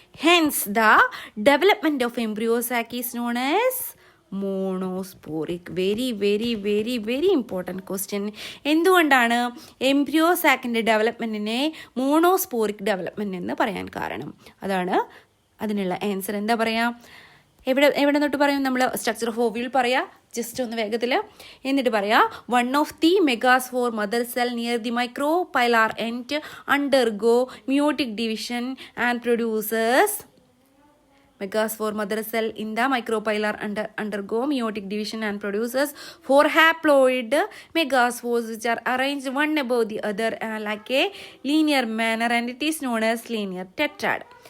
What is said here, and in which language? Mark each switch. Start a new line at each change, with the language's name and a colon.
English: Hence the development of embryo sac is known as monosporic. Very very very very important question.
Malayalam: എന്തുകൊണ്ടാണ് embryo സാക്കിൻ്റെ ഡെവലപ്മെൻറ്റിനെ monosporic development എന്ന് പറയാൻ കാരണം? അതാണ് അതിനുള്ള answer. എന്താ പറയുക? എവിടെ തൊട്ട് പറയും? നമ്മൾ
English: structure of ovule
Malayalam: പറയാം, ജസ്റ്റ് ഒന്ന് വേഗത്തിൽ. എന്നിട്ട് പറയാം,
English: One of the megaspore mother cell near the micropylar end undergo meiotic division and produces megaspore mother cell in the micropylar undergo meiotic division and produces 4 haploid megaspores which are arranged one above the other like a linear manner and it is known as linear tetrad.